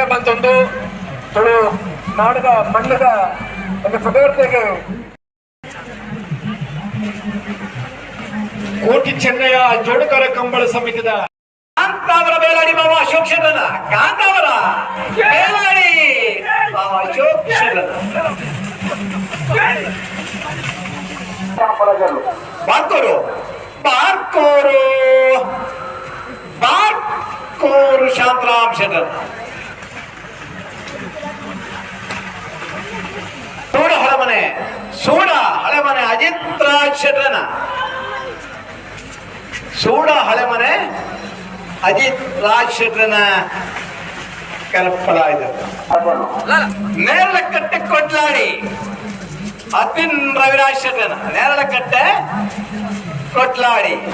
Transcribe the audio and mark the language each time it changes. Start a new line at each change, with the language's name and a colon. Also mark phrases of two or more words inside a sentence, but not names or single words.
Tulu: ಬಂತೊಂದು ತುಳು ನಾಡದ ಮಣ್ಣದ ಒಂದು ಸುಧಾರಣೆಗೆ ಕೋಟಿ ಚೆನ್ನಯ ಜೋಡುಕರ ಕಂಬಳ ಸಮಿತಿದ ಕಾಂತಾವರ ಬೇಲಾಡಿ ಬಾಬಾ ಅಶೋಕ್ ಶರಣ ಕಾಂತಾವರ ಬೇಲಾಡಿ ಬಾಬಾ ಅಶೋಕ್ ಶರಣ ಬಾರ್ಕೋರು ಬಾರ್ಕೋರು ಬಾರ್ಕೋರು ಶಾಂತರಾಮ್ ಶರಣ ಸೂಡ ಹಳೆಮನೆ ಅಜಿತ್ ರಾಜ್ ಶೆಟ್ಟರನ ಸೂಡ ಹಳೆಮನೆ ಅಜಿತ್ ರಾಜ್ ಶೆಟ್ಟರನ ಕಲ್ಪಲಾಯಿತು ನೇರಳಕಟ್ಟೆ ಕೊಟ್ಲಾಡಿ ಅತಿನ್ ರವಿರಾಜ್ ಶೆಟ್ಟರನ ನೇರಳಕಟ್ಟೆ ಕೊಟ್ಲಾಡಿ